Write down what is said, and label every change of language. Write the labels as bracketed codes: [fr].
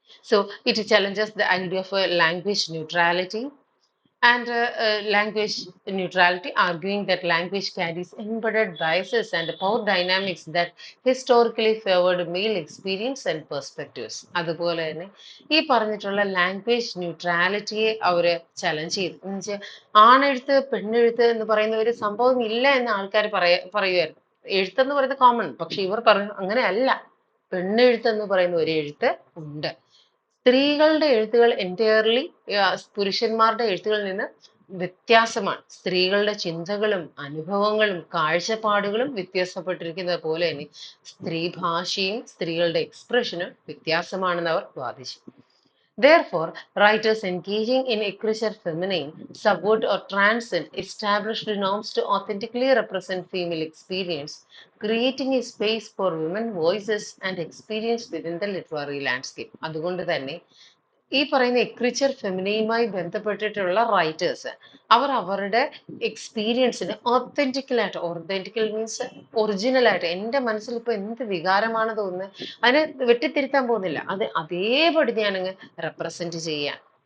[en] So it challenges the idea of language neutrality and language neutrality, arguing that language carries embedded biases and power dynamics that historically favored male experience and perspectives. [ml] അതുപോലെ തന്നെ ഈ പറഞ്ഞിട്ടുള്ള language ന്യൂട്രാലിറ്റിയെ അവര് challenge ചെയ്തു. എന്ന് വെച്ചാൽ ആണെഴുത്ത് പെണ്ണെഴുത്ത് എന്ന് പറയുന്ന ഒരു സംഭവം ഇല്ല എന്ന് ആൾക്കാർ പറയുമായിരുന്നു. എഴുത്തെന്ന് പറയുന്നത് കോമൺ, പക്ഷെ ഇവർ പറഞ്ഞു അങ്ങനെയല്ല, പെണ്ണെഴുത്തെന്ന് പറയുന്ന ഒരു എഴുത്ത് ഉണ്ട്. സ്ത്രീകളുടെ എഴുത്തുകൾ എൻറ്റയർലി പുരുഷന്മാരുടെ എഴുത്തുകളിൽ നിന്ന് വ്യത്യാസമാണ്. സ്ത്രീകളുടെ ചിന്തകളും അനുഭവങ്ങളും കാഴ്ചപ്പാടുകളും വ്യത്യാസപ്പെട്ടിരിക്കുന്നത് പോലെ തന്നെ സ്ത്രീ ഭാഷയും സ്ത്രീകളുടെ എക്സ്പ്രഷനും വ്യത്യാസമാണെന്ന് അവർ വാദിച്ചു. [en] Therefore, writers engaging in écriture féminine subvert or transcend established norms to authentically represent female experience, creating a space for women voices and experience within the literary landscape. [ml] അതുകൊണ്ട് തന്നെ ഈ പറയുന്ന എക്രിച്ചർ ഫെമിനയുമായി ബന്ധപ്പെട്ടിട്ടുള്ള റൈറ്റേഴ്സ് അവർ അവരുടെ എക്സ്പീരിയൻസിന് ഒത്തന്റിക്കൽ മീൻസ് ഒറിജിനൽ ആയിട്ട്, എൻ്റെ മനസ്സിൽ ഇപ്പൊ എന്ത് വികാരമാണ് തോന്നുന്നത് അതിനെ വെട്ടിത്തിരുത്താൻ പോകുന്നില്ല, അത് അതേപടി ഞാനങ്ങ് റെപ്രസെന്റ് ചെയ്യാൻ.